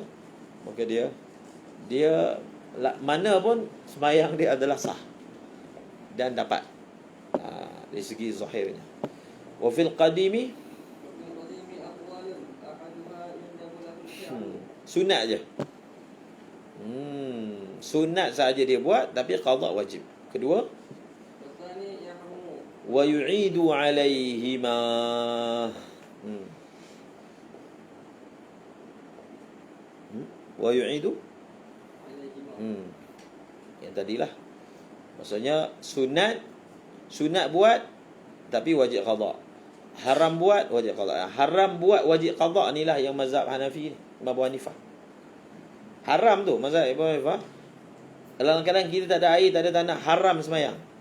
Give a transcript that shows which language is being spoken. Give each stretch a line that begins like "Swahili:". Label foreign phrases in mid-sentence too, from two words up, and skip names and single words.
Malay: Maka dia mana pun semayang dia adalah sah dan dapat dari segi zahirnya.
Arabic: وفي القديم
Malay: sunat je. Sunat saja dia buat, tapi qadha wajib. Kedua,
Arabic: ويعيد عليهما. ويعيد
Malay: yang tadilah. Maksudnya sunat buat tapi wajib qadha. Haram buat, wajib qada. Haram buat, wajib qada inilah yang mazhab Hanafi ni, Imam Abu Hanifah. Haram tu mazhab Abu Hanifah. Kadang-kadang kita tak ada air, tak ada tanah, haram semayang.